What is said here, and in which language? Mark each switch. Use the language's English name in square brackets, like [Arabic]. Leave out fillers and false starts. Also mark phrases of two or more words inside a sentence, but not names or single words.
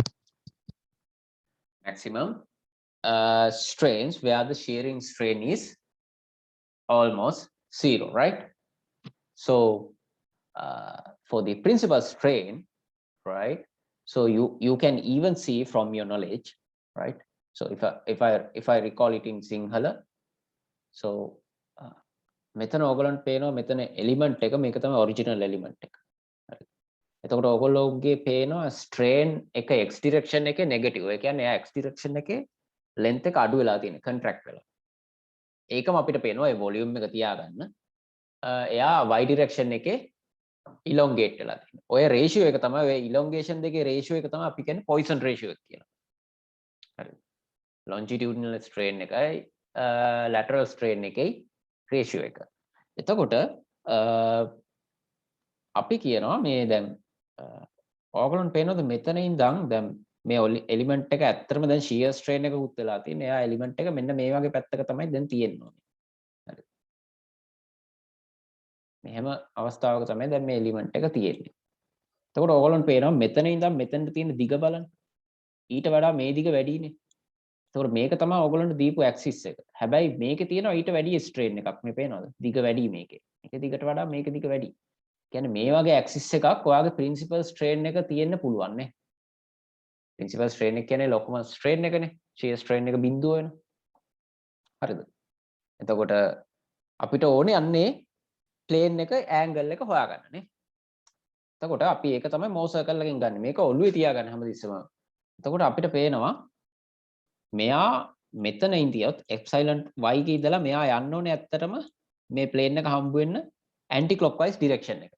[English] Maximum strains where the shearing strain is almost zero, right? So for the principal strain, right? So you can even see from your knowledge, right? So if I recall it in Sinhala, so [Sinhala] මෙතන ඕගලන්ට පේනවා මෙතන එලිමන්ට් එක මේක තමයි [English] original element [Sinhala] එක. හරි. එතකොට ඕගොල්ලෝගේ පේනවා ස්ට්‍රේන් එක x ඩිරෙක්ෂන් එකේ නෙගටිව්. ඒ කියන්නේ එයා x ඩිරෙක්ෂන් එකේ length එක අඩු වෙලා තියෙන කන්ට්‍රැක්ට් වෙලා. ඒකම අපිට පේනවා ඒ වොලියුම් එක තියාගන්න. එයා y ඩිරෙක්ෂන් එකේ ඉලොන්ගේට් වෙලා තියෙනවා. ඔය රේෂියෝ එක තමයි ඔය ඉලොන්ගේෂන් දෙකේ රේෂියෝ එක තමයි අපි කියන්නේ [English] Poisson ratio [Sinhala] එක කියලා. හරි. [English] longitudinal strain [Sinhala] එකයි [English] lateral strain [Sinhala] එකයි රේෂියෝ එක. එතකොට අපි කියනවා මේ දැන් ඕගලන්ට පේනවද මෙතන ඉඳන් දැන් මේ එලිමන්ට් එක ඇත්තටම දැන් [English] shear strain [Sinhala] එක උත් වෙලා තියෙන. එයා එලිමන්ට් එක මෙන්න මේ වගේ පැත්තක තමයි දැන් තියෙන්නේ. හරි. මෙහෙම අවස්ථාවක තමයි දැන් මේ එලිමන්ට් එක තියෙන්නේ. එතකොට ඕගලන්ට පේනවා මෙතන ඉඳන් මෙතනට තියෙන දිග බලන්න. ඊට වඩා මේ දිග වැඩිනේ. එතකොට මේක තමයි ඕගලන්ට දීපු ඇක්සිස් එක. හැබැයි මේකේ තියෙනවා ඊට වැඩි ස්ට්‍රේන් එකක්. මේ පේනවද? දිග වැඩි මේකේ. මේක දිගට වඩා මේක දිග වැඩි. කියන්නේ මේ වගේ ඇක්සිස් එකක් ඔයාගේ [English] principal strain [Sinhala] එක තියෙන්න පුළුවන් නේ. [English] principal strain [Sinhala] එක කියන්නේ ලොකුම ස්ට්‍රේන් එකනේ. [English] shear strain [Sinhala] එක බිඳුව වෙන. හරිද? එතකොට අපිට ඕනේ අන්නේ ප්ලේන් එක ඇන්ගල් එක හොයාගන්න නේ. එතකොට අපි ඒක තමයි [English] Mohr circle [Sinhala] එකෙන් ගන්න. මේක ඔළුවේ තියාගන්න හැමතිස්සෙම. එතකොට අපිට පේනවා මෙයා මෙතන ඉඳියොත් එප්සයිලන් y කී ඉඳලා මෙයා යන්න ඕනේ ඇත්තටම මේ ප්ලේන් එක හම්බ වෙන්න [English] anti clockwise direction [Sinhala] එකක.